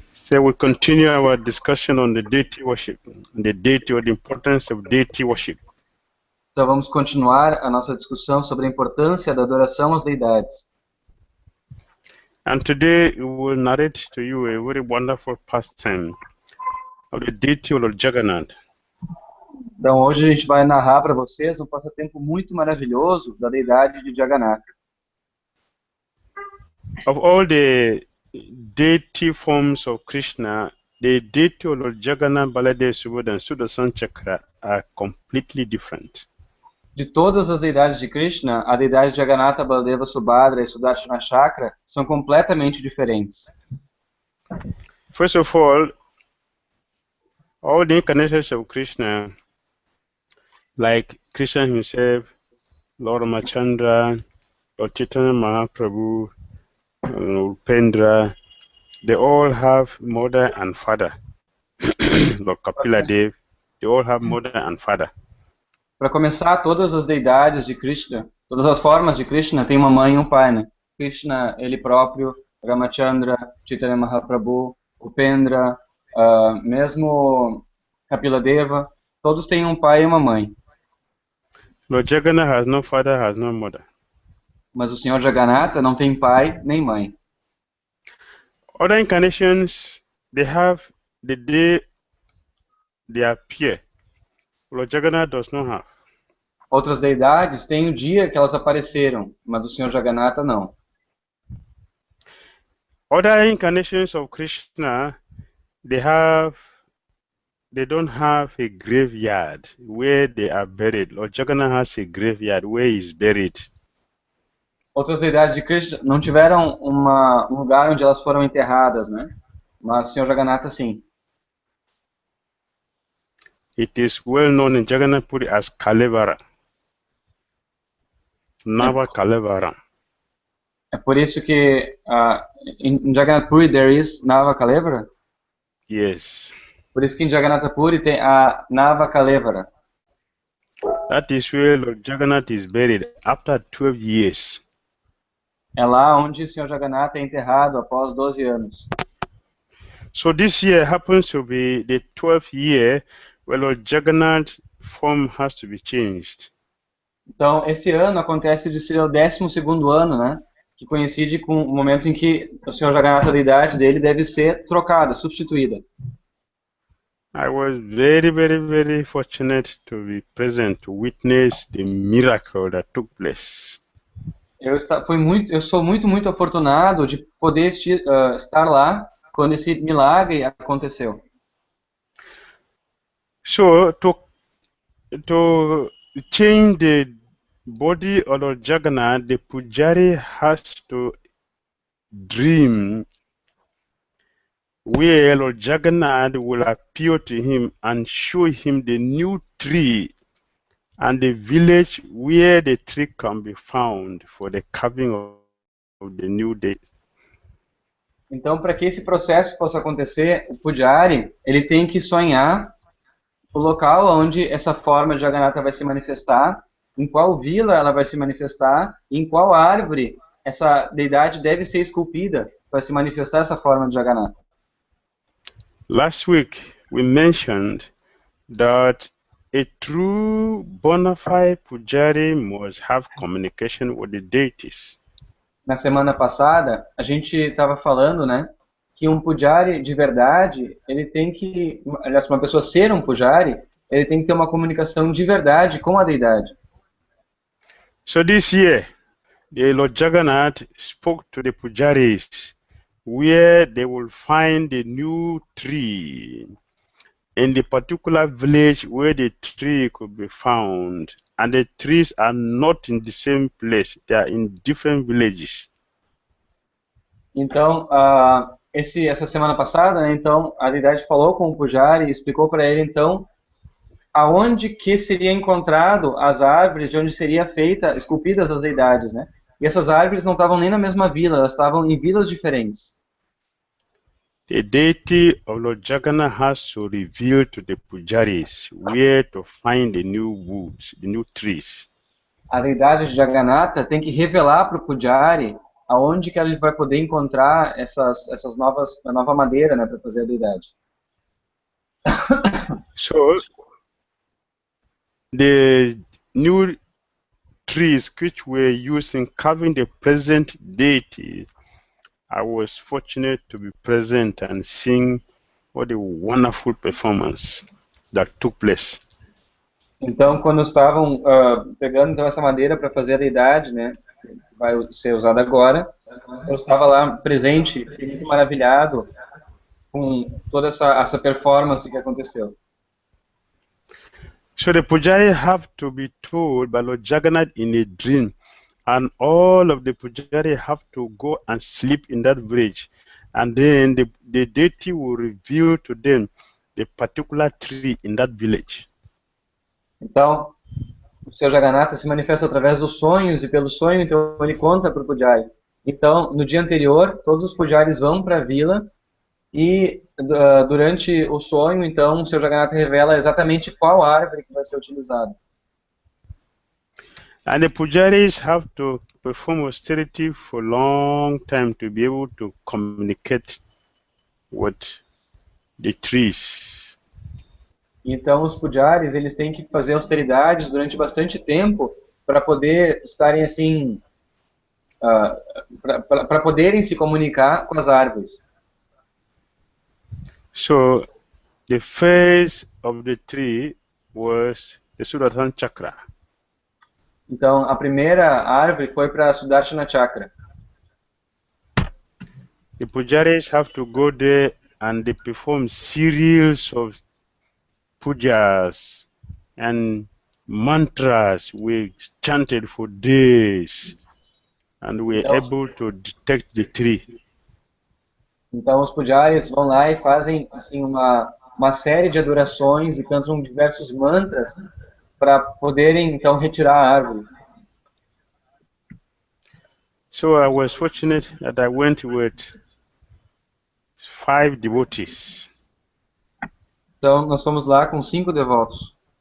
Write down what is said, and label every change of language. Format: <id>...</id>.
<en>So we continue our discussion on the deity worship, the deity or the importance of deity worship.</en> <pt>Então vamos continuar a nossa discussão sobre a importância da adoração às deidades.</pt> <en>And today we will narrate to you a very wonderful pastime of the deity of Lord Jagannath.</en> <pt>Então hoje a gente vai narrar para vocês um passatempo muito maravilhoso da deidade de Jagannatha.</pt> <en>Of all the deity forms of Krishna, the deity of Lord Jagannath, Baladev, Subodha, and Sudarshan Chakra are completely different.</en> <pt>De todas as deidades de Krishna, a deidade de Jagannatha, Baladeva, Subhadra e Sudarshana Chakra são completamente diferentes.</pt> <en>First of all the incarnations of Krishna, like Krishna himself, Lord Ramachandra, Lord Chaitanya Mahaprabhu, Upendra, they all have mother and father. Lord Kapila Dev, they all have mother and father.</en> <pt>Para começar, todas as deidades de Krishna, todas as formas de Krishna têm uma mãe e um pai, né? Krishna, ele próprio, Ramachandra, Chaitanya Mahaprabhu, Upendra, mesmo Kapila Deva, todos têm um pai e uma mãe.</pt> <en>Lord Jagannath has no father, has no mother.</en> <pt>Mas o Senhor Jagannatha não tem pai nem mãe.</pt> <en>Other incarnations, they have the day they appear. Lord Jagannath does not have.</en> <pt>Outras deidades têm o dia que elas apareceram, mas o Senhor Jagannatha não.</pt> <en>Other incarnations of Krishna, they don't have a graveyard where they are buried. Lord Jagannath has a graveyard where he is buried.</en> <pt>Outras deidades de Krishna não tiveram um lugar onde elas foram enterradas, né? Mas o Senhor Jagannatha sim.</pt> <en>It is well known in Jagannath Puri as Kalevara. Nava Kalevara.</en> <pt>É por isso que em Jagannath Puri</pt> <en>there is</en> <pt>Nava Kalevara?</pt> <en>Yes.</en> <pt>Por isso que em Jagannath Puri tem a Nava Kalevara.</pt> <en>That is where Lord Jagannath is buried after 12 years.</en> <pt>É lá onde o Senhor Jagannatha é enterrado após 12 anos.</pt> <en>So this year happens to be the 12th year where Lord Jagannath's form has to be changed.</en> <pt>Então, esse ano acontece de ser o 12º ano, né? Que coincide com o momento em que o Senhor Jagannatha, a deidade dele, deve ser trocada, substituída.</pt> <en>I was very fortunate to be present to witness the miracle that took place.</en> <pt>Eu sou muito afortunado de poder estar lá quando esse milagre aconteceu.</pt> <en>So to change the body of Lord Jagannath, the pujari has to dream where Lord Jagannath will appear to him and show him the new tree and the village where the tree can be found for the carving of the new deity.</en> <pt>Então, para que esse processo possa acontecer, o pujari, ele tem que sonhar o local onde essa forma de Jagannatha vai se manifestar, em qual vila ela vai se manifestar, e em qual árvore essa deidade deve ser esculpida para se manifestar essa forma de Jagannatha.</pt> <en>Last week we mentioned that a true bona fide pujari must have communication with the deities.</en> <pt>Na semana passada, a gente estava falando, né, que um pujari de verdade, ele tem que, aliás, uma pessoa ser um pujari, ele tem que ter uma comunicação de verdade com a deidade.</pt> <en>So this year, the Lord Jagannath spoke to the pujaris where they will find a new tree in the particular village where the tree could be found, and the trees are not in the same place, they are in different villages.</en> <pt>Então, essa semana passada, né, então, a deidade falou com o Pujari e explicou para ele, então, aonde que seria encontrado as árvores, de onde seria feita, esculpidas as deidades, né? E essas árvores não estavam nem na mesma vila, elas estavam em vilas diferentes.</pt> <en>The deity of Lord Jagannath has to reveal to the pujaris where to find the new woods, the new trees.</en> <pt>A deidade de Jagannatha tem que revelar para o Pujari aonde que ele vai poder encontrar a nova madeira, né, para fazer a deidade.</pt> <en>So, the new trees which were used in carving the present deity, I was fortunate to be present and seeing what a wonderful performance that took place.</en> <pt>Então, quando estavam pegando então, essa madeira para fazer a deidade, né, que vai ser usada agora, eu estava lá presente, fiquei muito maravilhado com toda essa performance que aconteceu.</pt> <en>So the pujari have to be told by Lord Jagannath in a dream, and all of the pujari have to go and sleep in that village, and then the deity will reveal to them the particular tree in that village.</en> <pt>Então, o Senhor Jagannatha se manifesta através dos sonhos, e pelo sonho, então, ele conta para o Pujari. Então, no dia anterior, todos os Pujaris vão para a vila, e durante o sonho, então, o Senhor Jagannatha revela exatamente qual árvore que vai ser utilizada.</pt> <en>And the pujaris have to perform austerity for a long time to be able to communicate with the trees.</en> <pt>Então, os pujaris, eles têm que fazer austeridades durante bastante tempo para poder estarem assim, para poderem se comunicar com as árvores.</pt> <en>So, the phase of the tree was the Sudarshan Chakra.</en> <pt>Então, a primeira árvore foi para a Sudarshana Chakra.</pt> <en>The pujaris have to go there and they perform series of pujas and mantras we chanted for days, and we are able to detect the tree.</en> <pt>Então, os pujaris vão lá e fazem assim uma série de adorações e cantam diversos mantras para poderem então retirar a árvore.</pt> <en>So I was fortunate that I went with 5 devotees.</en> <pt>Então, nós fomos lá com 5 devotos.</pt>